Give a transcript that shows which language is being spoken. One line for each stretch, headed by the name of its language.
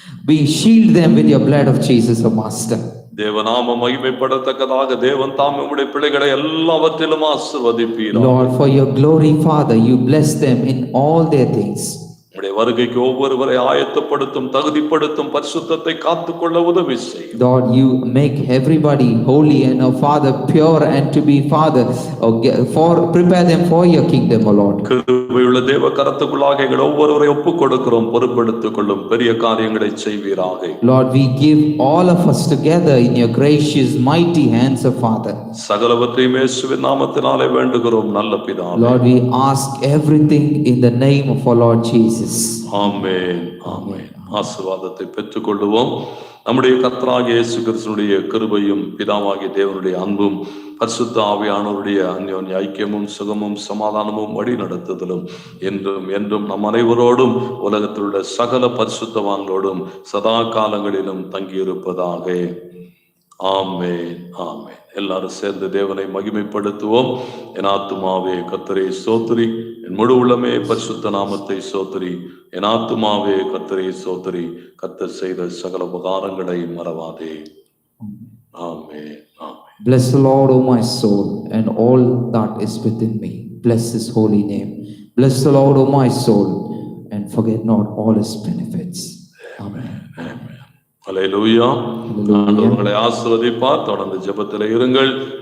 English: We shield them with your blood of Jesus, O Master.
Tamil: தேவநாம மகிமைப்படத்தக்கதாக தேவன் தாம் உம்முடைய பிள்ளைகளை எல்லாவற்றிலும் ஆசீர்வதிப்பீராக.
English: Lord, for your glory, Father, you bless them in all their things.
Tamil: உம்முடைய வருகைக்கு ஒவ்வொருவரை ஆயத்தப்படுத்தும், தகுதிப்படுத்தும், பரிசுத்தத்தை காத்துக்கொள்ள உதவி செய்.
English: Lord, you make everybody holy and, oh Father, pure and to be, Father, prepare them for your kingdom, O Lord.
Tamil: கிருபையுள்ள தேவ கரத்துக்குள்ளாக எங்கள் ஒவ்வொருவரை ஒப்புக் கொடுக்கிறோம். பொறுப்படுத்திக் கொள்ளும், பெரிய காரியங்களை செய்வீராக.
English: Lord, we give all of us together in your gracious, mighty hands, O Father.
Tamil: சகலவற்றையும் இயேசுவின் நாமத்தினாலே வேண்டுகிறோம் நல்ல பிதாவே.
English: Lord, we ask everything in the name of our Lord Jesus.
Tamil: ஆமென், ஆமென். ஆசீர்வாதத்தை பெற்றுக் கொள்வோம். நம்முடைய கர்த்தராகிய இயேசு கிறிஸ்துவினுடைய கிருபையும் பிதாவாகிய தேவனுடைய அன்பும் பரிசுத்த ஆவியானவருடைய அன்யோன்ய ஐக்கியமும் சுகமும் சமாதானமும் வழி நடத்துதலும் என்றும் என்றும் நம் அனைவரோடும் உலகத்திலுள்ள சகல பரிசுத்தவான்களோடும் சதா காலங்களிலும் தங்கியிருப்பதாக. ஆமென், ஆமென். எல்லாரும் சேர்ந்து தேவனை மகிமைப்படுத்துவோம். என் ஆத்துமாவே கர்த்தரை ஸ்தோத்திரி, என் முழு உள்ளமே பரிசுத்த நாமத்தை ஸ்தோத்திரி. என் ஆத்துமாவே கர்த்தரை ஸ்தோத்திரி, கர்த்தர் செய்த சகல உபகாரங்களை மறவாதே. ஆமென், ஆமென்.
English: Bless the Lord, O my soul, and all that is within me. Bless his holy name. Bless the Lord, O my soul, and forget not all his benefits. Amen.
Tamil: அல்லேலூயா. ஆண்டவர் உங்களை ஆசீர்வதிப்பார். தொடர்ந்து ஜெபத்திலே இருங்கள்.